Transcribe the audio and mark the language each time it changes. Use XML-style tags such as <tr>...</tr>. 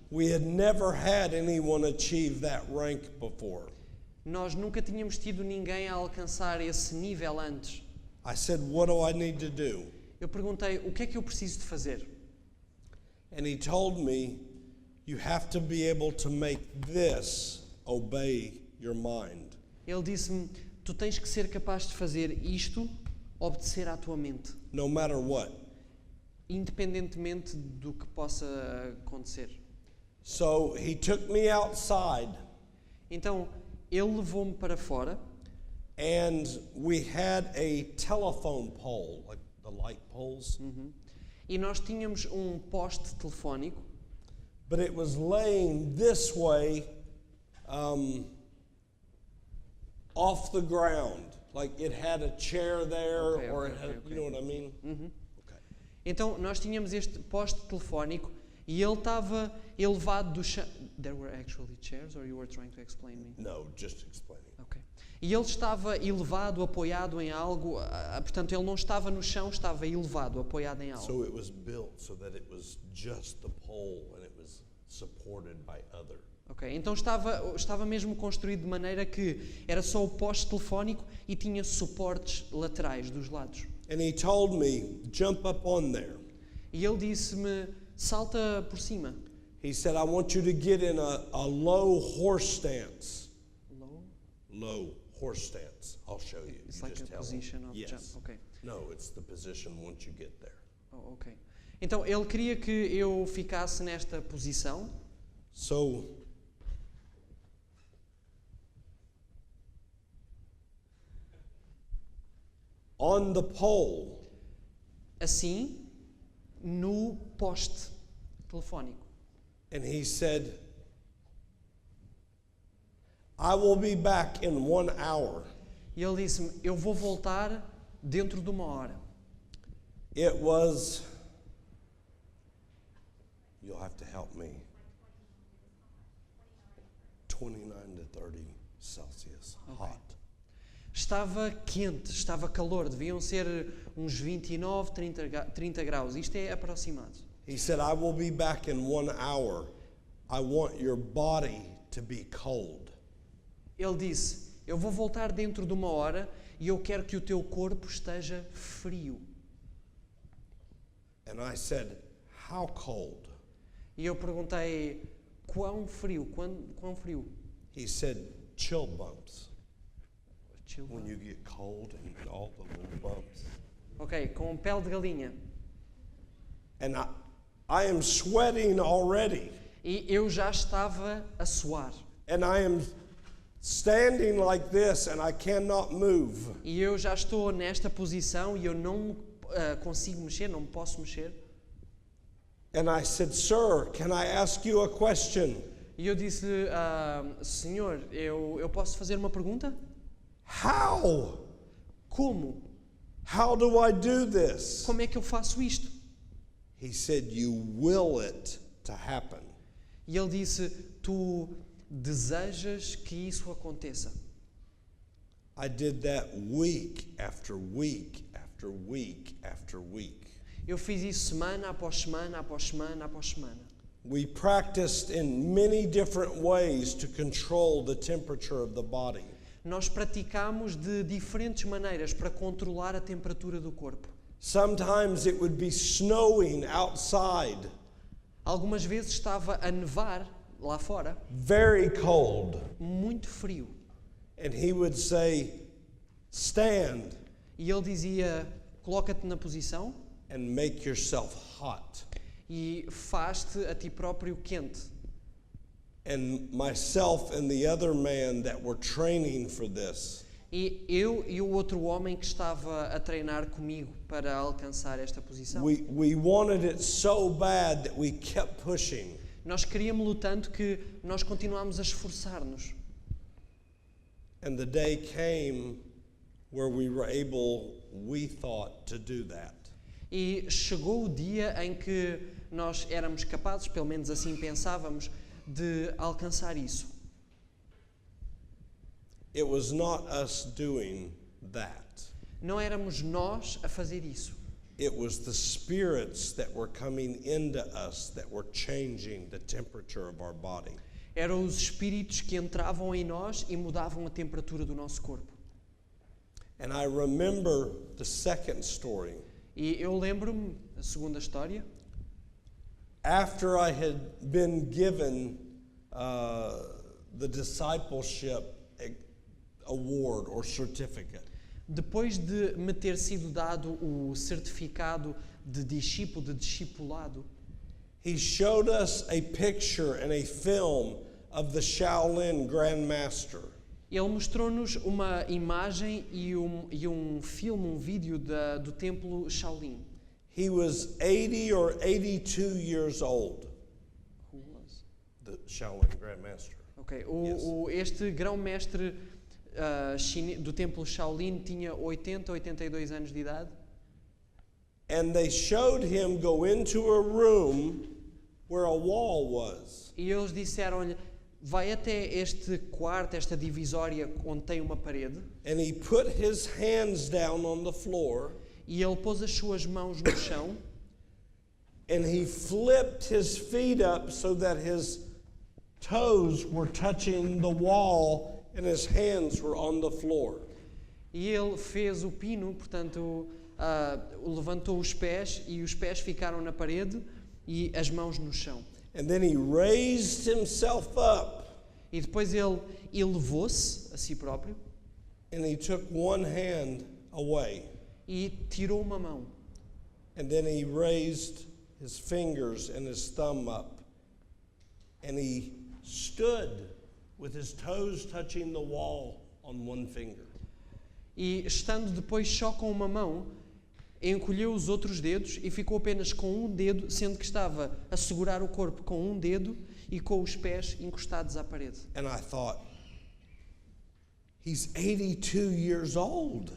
<en>We had never had anyone achieve that rank before.</en> <pt>Nós nunca tínhamos tido ninguém a alcançar esse nível antes.</pt> <en>I said, what do I need to do?</en> <pt>Eu perguntei, o que é que eu preciso de fazer?</pt> <en>And he told me, you have to be able to make this obey your mind.</en> <pt>Ele disse-me, tu tens que ser capaz de fazer isto, obedecer à tua mente,</pt> <en>No matter what.</en> <pt>independentemente do que possa acontecer.</pt> <en>So he took me outside</en> <pt>Então, ele levou-me para fora</pt> <en>and we had a telephone pole, like the light poles,</en> <pt>e nós tínhamos um poste telefónico,</pt> <en>but it was laying this way off the ground. Like it had a chair there Okay, or okay, it had, okay, you know what I mean? Okay.</en> <pt>Então, nós tínhamos este poste telefónico e ele estava elevado do chão.</pt> <en>There were actually chairs, or you were trying to explain me? No, just explaining. Okay.</en> <pt>E ele estava elevado, apoiado em algo, portanto, ele não estava no chão, estava elevado, apoiado em algo.</pt> <en>So it was built so that it was just the pole and it was supported by other. Okay.</en> <pt>Então, estava mesmo construído de maneira que era só o poste telefónico e tinha suportes laterais dos lados.</pt> <en>And he told me, jump up on there.</en> <pt>E ele disse-me, salta por cima.</pt> <en>He said, I want you to get in a low horse stance. Low? Low horse stance. I'll show you. It's You like just a tell me. position of Yes. jump. Okay. No, it's the position once you get there.</en> <pt>Oh, ok. Então, ele queria que eu ficasse nesta posição</pt> <en>So, on the pole,</en> <pt>Assim, no poste telefónico.</pt> <en>and he said, I will be back in 1 hour.</en> <pt>E ele disse-me, eu vou voltar dentro de 1 hora.</pt> <en>It was, you'll have to help me, 29 to 30 Celsius, hot.</en> <pt>Estava quente, estava calor, deviam ser uns 29, 30 graus. Isto é aproximado.</pt> <en>He said, I will be back in 1 hour. I want your body to be cold.</en> <pt>Ele disse, eu vou voltar dentro de 1 hora e eu quero que o teu corpo esteja frio.</pt> <en>And I said, how cold?</en> <pt>E eu perguntei, quão frio? Quão frio?</pt> <en>He said, chill bumps. Chill. When you get cold and all the little bumps.</en> <pt>Ok, com pele de galinha.</pt> <en>And I am sweating already.</en> <pt>E eu já estava a suar.</pt> <en>And I am standing like this and I cannot move.</en> <pt>E eu já estou nesta posição e eu não consigo mexer, não posso mexer.</pt> <en>And I said, sir, can I ask you a question?</en> <pt>E eu disse-lhe, senhor, eu posso fazer uma pergunta?</pt> <en>How?</en> <pt>Como?</pt> <en>How do I do this?</en> <pt>Como é que eu faço isto?</pt> <en>He said, you will it to happen.</en> <pt>E ele disse, tu desejas que isso aconteça.</pt> <en>I did that week after week after week after week.</en> <pt>Eu fiz isso semana após semana, após semana, após semana.</pt> <en>We practiced in many different ways to control the temperature of the body.</en> <pt>Nós praticámos de diferentes maneiras para controlar a temperatura do corpo.</pt> <en>Sometimes it would be snowing outside,</en> <pt>Algumas vezes estava a nevar lá fora,</pt> <en>very cold,</en> <pt>muito frio.</pt> <en>and he would say, stand</en> <pt>E ele dizia, coloca-te na posição</pt> <en>and make yourself hot.</en> <pt>e faz-te a ti próprio quente.</pt> <en>And myself and the other man that were training for this,</en> <pt>E eu e o outro homem que estava a treinar comigo para alcançar esta posição.</pt> <en>we wanted it so bad that we kept pushing.</en> <pt>Nós queríamos-lo tanto que nós continuámos a esforçar-nos.</pt> <en>And the day came where we were able, we thought, to do that.</en> <pt>E chegou o dia em que nós éramos capazes, pelo menos assim pensávamos, de alcançar isso.</pt> <en>It was not us doing that.</en> <pt>Não éramos nós a fazer isso.</pt> <en>It was the spirits that were coming into us that were changing the temperature of our body.</en> <pt>Eram os espíritos que entravam em nós e mudavam a temperatura do nosso corpo.</pt> <en>And I remember the second story.</en> <pt>E eu lembro-me da segunda história.</pt> <en>After I had been given the discipleship award or certificate,</en> <pt>Depois de me ter sido dado o certificado de discípulo, de discipulado,</pt> <en>he showed us a picture and a film of the Shaolin Grand Master.</en> <pt>ele mostrou-nos uma imagem e um filme, um vídeo do templo Shaolin.</pt> <en>He was 80 or 82 years old, Who was? the Shaolin Grand Master.</en> <pt>Ok, este grão-mestre do templo Shaolin tinha 80, 82 anos de idade.</pt> <en>And they showed him go into a room where a wall was.</en> <pt>E eles disseram-lhe, vai até este quarto, esta divisória onde tem uma parede,</pt> <en>And he put his hands down on the floor</en> <pt>e ele pôs as suas mãos no chão</pt> <en>and he flipped his feet up so that his toes were touching the wall and his hands were on the floor.</en> <pt>e ele fez o pino, portanto, levantou os pés e os pés ficaram na parede e as mãos no chão.</pt> <en>And then he raised himself up</en> <pt>E depois ele elevou-se a si próprio</pt> <en>and he took one hand away.</en> <pt>e tirou uma mão.</pt> <en>And then he raised his fingers and his thumb up. and he stood with his toes touching the wall on one finger.</en> <pt>E, estando depois só com uma mão, encolheu os outros dedos e ficou apenas com um dedo, sendo que estava a segurar o corpo com um dedo e com os pés encostados à parede.</pt> <en>And I thought, he's 82 years old.</en>